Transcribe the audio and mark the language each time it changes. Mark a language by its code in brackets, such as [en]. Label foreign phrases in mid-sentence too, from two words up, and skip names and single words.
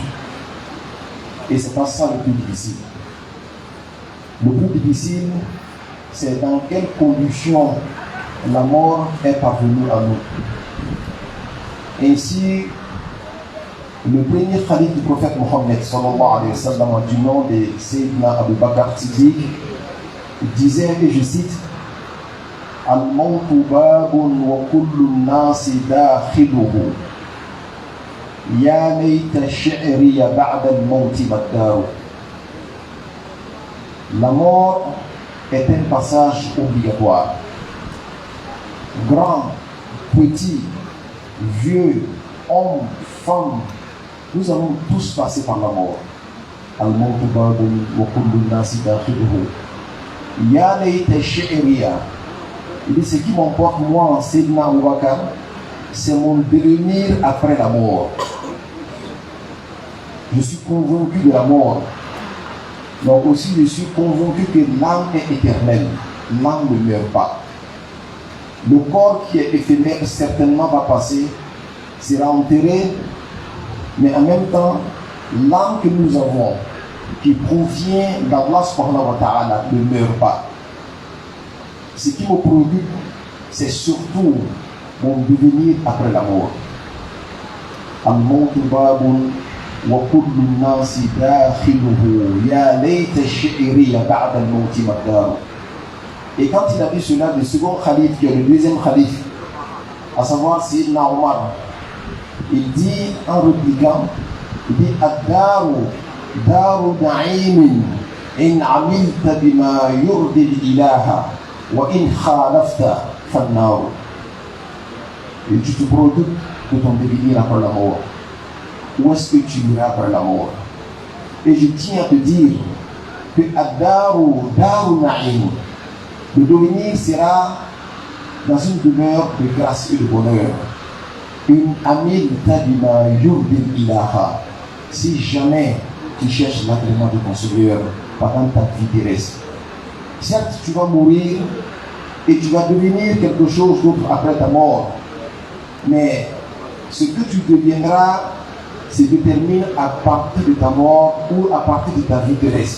[fr] Et c'est pas ça le plus difficile. Le plus difficile, c'est dans quelles conditions la mort est parvenue à nous. Ainsi, le premier khalif du prophète Mohammed [ar] صلى الله عليه وسلم, [fr] du nom de Sayyidina Abu Bakr Siddiq, disait, et je cite, [ar] الموت باب وكل الناس داخله. يا ليت شعري بعد الموت ما الدار. [fr] La mort est un passage obligatoire. Grand, petit, vieux, homme, femme, nous allons tous passer par la mort. [ar] الموت باب وكل الناس داخله. يا ليت شعري. [fr] Il dit, ce qui m'emporte moi, Sayyidina Abu Bakr, c'est mon devenir après la mort. Je suis convaincu de la mort. Donc aussi, je suis convaincu que l'âme est éternelle. L'âme ne meurt pas. Le corps qui est éphémère certainement va passer, sera enterré, mais en même temps, l'âme que nous avons, qui provient d'Allah [ar] سبحانه وتعالى, [fr] ne meurt pas. Ce qui me préoccupe, c'est surtout mon devenir après la mort. [ar] الموت باب وكل الناس داخله يا ليت شعري بعد الموت ما الدار. [fr] Et quand il a dit cela, le second khalif, qui est le deuxième khalif, à savoir Sayyidina Omar, il dit en répliquant, il dit [ar] الدار دار نعيم إن عملت بما يرضي الإله وإن خالفت فالنار. [fr] Et tu te préoccupes de ton devenir après la mort. Où est-ce que tu iras après la mort? Et je tiens à te dire que [ar] الدار دار نعيم, [fr] le devenir sera dans une demeure de grâce et de bonheur. [ar] إن عملت بما يرضي الإله. [fr] Si jamais tu cherches l'agrément de ton Seigneur pendant ta vie terrestre, certes, tu vas mourir et tu vas devenir quelque chose d'autre après ta mort. Mais ce que tu deviendras se détermine à partir de ta mort ou à partir de ta vie terrestre.